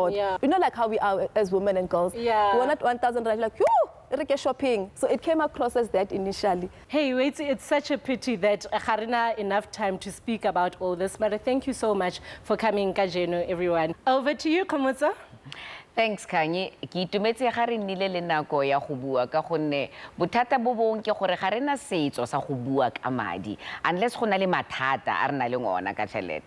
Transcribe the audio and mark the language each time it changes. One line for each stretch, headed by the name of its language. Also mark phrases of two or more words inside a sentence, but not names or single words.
English: You know, like how we are as women and girls. We want 1,000 rand, like, reke shopping. So it came across as that initially. Hey, wait, it's such a pity that Harina enough time to speak about all this, but thank you so much for coming, Kajeno, everyone. Over to you, Kgomotso. Thanks, Kanye.
Tswana: Ke itumetse ga re nnile le nako ya go bua ka gonne bothata bo bong ke gore ga rena setso sa go bua ka madi unless go na le mathata a re na le ngona ka tšhelete.